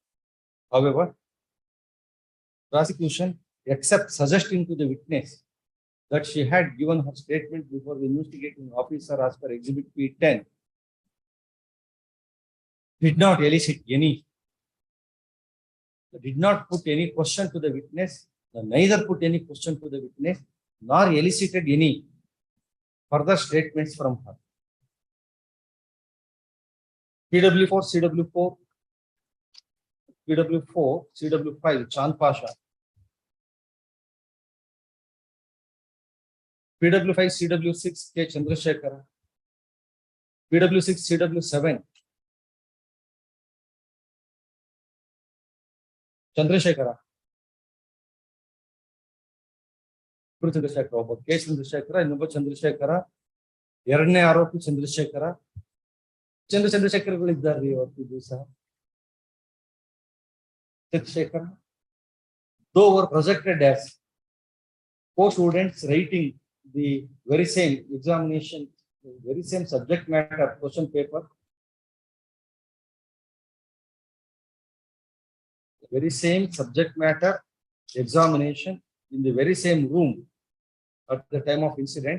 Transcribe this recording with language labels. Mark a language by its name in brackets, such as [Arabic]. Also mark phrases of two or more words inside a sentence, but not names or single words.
[English] However, prosecution, except suggesting to the witness that she had given her statement before the investigating officer as per exhibit P10, did not elicit any, did not put any question to the witness, neither put any question to the witness, nor elicited any further statements from her. PW4, CW5, Chand Pasha. PW5, CW6, K. Chandrasekhara. PW6, CW7, Chandrasekhara. [Kannada] ಚಂದ್ರಶೇಖರ ಒಬ್ಬ ಕೆ ಚಂದ್ರಶೇಖರ, ಇನ್ನೊಬ್ಬ ಚಂದ್ರಶೇಖರ, ಎರಡನೇ ಆರೋಪಿ ಚಂದ್ರಶೇಖರ. ಚಂದ್ರಶೇಖರಗಳಿದ್ದಾರೆ ಇವತ್ತು ದಿವಸ. ಚಂದ್ರಶೇಖರ, [English] though were projected as co-students writing the very same examination, very same subject matter question paper, the very same subject matter examination in the very same room at the time of incident.